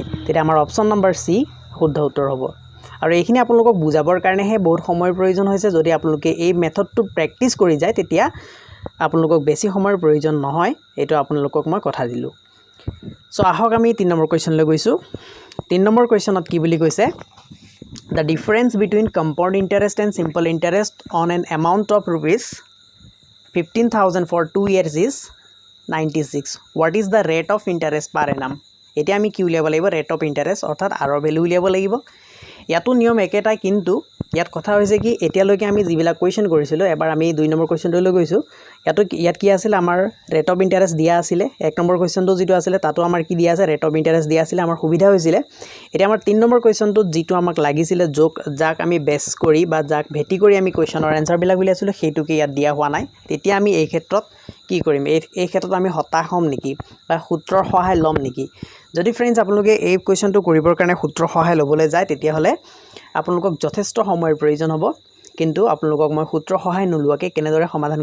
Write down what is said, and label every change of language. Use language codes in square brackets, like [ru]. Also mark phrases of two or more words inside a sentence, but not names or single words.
[as] তেতিয়া আমাৰ অপচন নম্বৰ সি শুদ্ধ উত্তৰ হ'ব আৰু এইখিনি আপোনালোকক বুজাবৰ কাৰণেহে বহুত সময়ৰ প্ৰয়োজন হৈছে যদি আপোনালোকে এই [en] method practice [as] কৰি যায় তেতিয়া আপোনালোকক বেছি সময়ৰ প্ৰয়োজন নহয় এটো আপোনালোকক মই কথা দিলো সো আহক আমি 3 নম্বৰ কোৱেশ্চন লৈ গৈছো 3 নম্বৰ কোৱেশ্চনত কি বুলি কৈছে [en] The difference between compound interest and simple interest on an amount of rupees 15,000 for 2 years is 96. What is the rate of interest per annum? [as] এতিয়া আমি কি উলিয়াব লাগিব [en] rate of interest [as] অৰ্থাৎ r ৰ ভ্যালু উলিয়াব লাগিব ইয়াতো নিয়ম একেটাই কিন্তু ইয়াত কথা হৈছে কি এতিয়ালৈকে আমি যিবিলাক কোৱেশ্চন কৰিছিলো এবাৰ আমি 2 নম্বৰ কোৱেশ্চনটো লৈ গৈছো ইয়াত কি আছিল আমাৰ [en] rate of interest [as] দিয়া আছিল 1 নম্বৰ কোৱেশ্চনটো যেটো আছিল তাতো আমাৰ কি দিয়া আছে [en] rate of interest [as] দিয়া আছিল আমাৰ সুবিধা হৈছিল এতিয়া আমাৰ 3 নম্বৰ কোৱেশ্চনটো যেটো আমাক লাগিছিল যাক আমি বেস কৰি বা যাক ভেটি কৰি আমি কোৱেশ্চনৰ আনসাৰ বিলাক উলিয়াইছিলো হেতু কি ইয়াত দিয়া হোৱা নাই তেতিয়া আমি এই ক্ষেত্ৰত কি কৰিম এই ক্ষেত্ৰত আমি হতাশ হম নেকি বা সূত্ৰৰ সহায় লম নেকি যদি फ्रेंड्स আপোনালোকে এই কোৱেশ্চনটো কৰিবৰ কাৰণে সূত্ৰৰ সহায় লবলৈ যায় তেতিয়া হলে আপোনালোকক যথেষ্ট সময়ৰ প্ৰয়োজন হ'ব কিন্তু আপোনালোকক মই সূত্ৰৰ সহায় নলুৱাকে কেনেদৰে সমাধান